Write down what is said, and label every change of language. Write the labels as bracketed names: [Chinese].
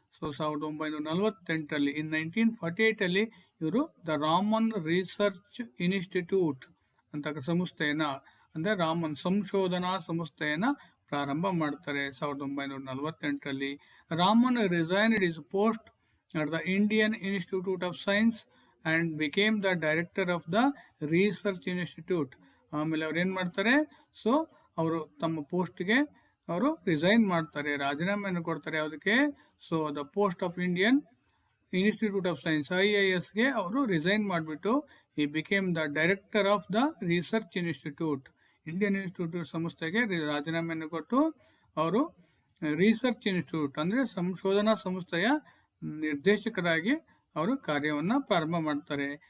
[Kannada] 1948ರಲ್ಲಿ ಇನ್ 1948 ಇವರು the Raman research institute ಅಂತ ಸಂಸ್ಥೆಯನ್ನ, ಅಂದರೆ ರಾಮನ್ ಸಂಶೋಧನಾ ಸಂಸ್ಥೆಯನ್ನ ಪ್ರಾರಂಭ ಮಾಡ್ತಾರೆ 1948ರಲ್ಲಿ. [English] Raman resigned his post at the Indian Institute of Science and became the director of the Research Institute. [Kannada] ಆಮೇಲೆ ಅವ್ರು ಏನು ಮಾಡ್ತಾರೆ? ಅವರು ತಮ್ಮ ಪೋಸ್ಟ್ಗೆ ಅವರು ರಿಸೈನ್ ಮಾಡ್ತಾರೆ, ರಾಜೀನಾಮೆಯನ್ನು ಕೊಡ್ತಾರೆ. ಯಾವುದಕ್ಕೆ? The post of Indian institute of science IISಗೆ ಅವರು ರಿಸೈನ್ ಮಾಡಿಬಿಟ್ಟು [English] ಈ became the director of the research institute, [Kannada] Indian institute ಸಂಸ್ಥೆಗೆ ರಾಜೀನಾಮೆಯನ್ನು ಕೊಟ್ಟು ಅವರು ರಿಸರ್ಚ್ ಇನ್ಸ್ಟಿಟ್ಯೂಟ್ ಅಂದರೆ ಸಂಶೋಧನಾ ಸಂಸ್ಥೆಯ ನಿರ್ದೇಶಕರಾಗಿ ಅವರು ಕಾರ್ಯವನ್ನು ಪ್ರಾರಂಭ ಮಾಡ್ತಾರೆ.